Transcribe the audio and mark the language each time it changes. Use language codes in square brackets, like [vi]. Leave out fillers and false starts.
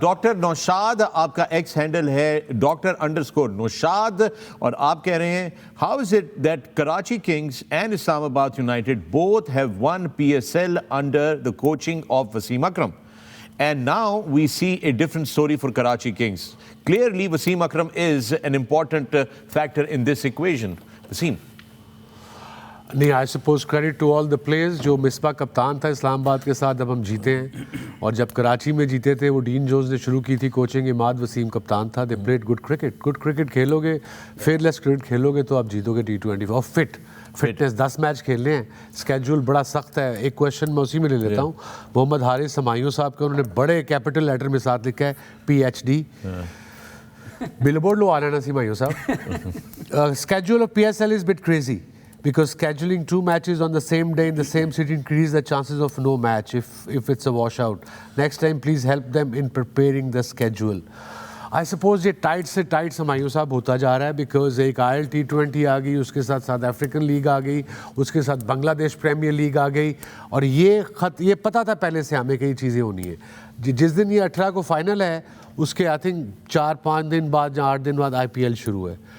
[ur] Doctor Naushad آپ کا x handle ہے ڈاکٹر_نوشاد, اور آپ کہہ رہے ہیں [en] How is it that Karachi Kings and Islamabad United both have won PSL under the coaching of Wasim Akram, and now we see a different story for Karachi Kings. Clearly Wasim Akram is an important factor in this equation. Wasim? [ur] نہیں, [en] I suppose credit to all the players. [ur] جو مصباح کپتان تھا اسلام آباد کے ساتھ, جب ہم جیتے ہیں, اور جب کراچی میں جیتے تھے وہ ڈین جونز نے شروع کی تھی کوچنگ, عماد وسیم کپتان تھا. [en] they played good cricket [ur] کھیلو گے, فیئر لیس کرکٹ کھیلو گے تو آپ جیتو گے T20. اور فٹنس 10 میچ کھیلنے ہیں, اسکیجول بڑا سخت ہے. ایک کویشچن میں اسی میں لے لیتا ہوں, محمد حارث ہمایوں صاحب کا, انہوں نے بڑے کیپٹل لیٹر میں ساتھ لکھا ہے PhD. بل بورڈ لو آنا نا ہمایوں صاحب. [en] Schedule of PSL is but crazy because scheduling 2 matches on the same day in the same city increase the chances of no match if it's a washout. Next time please help them in preparing the schedule. I suppose [ur] یہ tight سے tight Humayun صاحب ہوتا جا رہا ہے, because ایک IL T20 آ گئی, اس کے ساتھ ساؤتھ افریقن لیگ آ گئی, اس کے ساتھ بنگلہ دیش پریمیئر لیگ آ گئی, اور یہ پتہ تھا پہلے سے ہمیں کئی چیزیں ہونی ہیں. جس دن یہ 18 کو فائنل ہے, اس کے [en] I think [ur] 4-5 دن بعد یا 8 دن بعد IPL شروع ہے.